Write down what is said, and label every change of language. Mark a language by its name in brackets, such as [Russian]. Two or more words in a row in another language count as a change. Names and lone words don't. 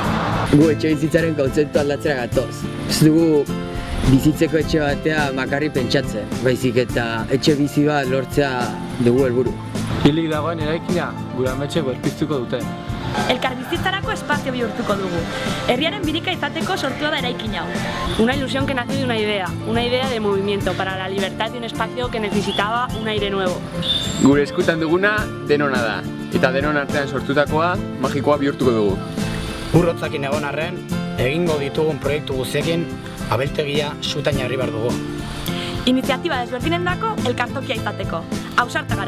[Basque] Gu etxe bizitzaren kontzeptu aldatzera gatoz. Ez dugu bizitzeko etxe batea makarri pentsatzen, baizik eta etxe bizi bat lortzea dugu helburu. Hilik dagoen eraikina gure ametxek berpiztuko dute. Elkarbizitzarako espazio bihurtuko dugu. Herriaren birika izateko sortua da eraikin hau. [Spanish] Una ilusión que nació de una idea de movimiento para la libertad de un espacio que necesitaba un aire nuevo. [Basque] Gure eskutan duguna denona da, eta denon artean sortutakoa magikoa bihurtuko dugu. Urrotzakin egon arren, egingo ditugun proiektu guztiekin abeltegia sutan jarri behar dugu. Iniziatiba desberdinendako elkartokia izateko. Ausarta gara.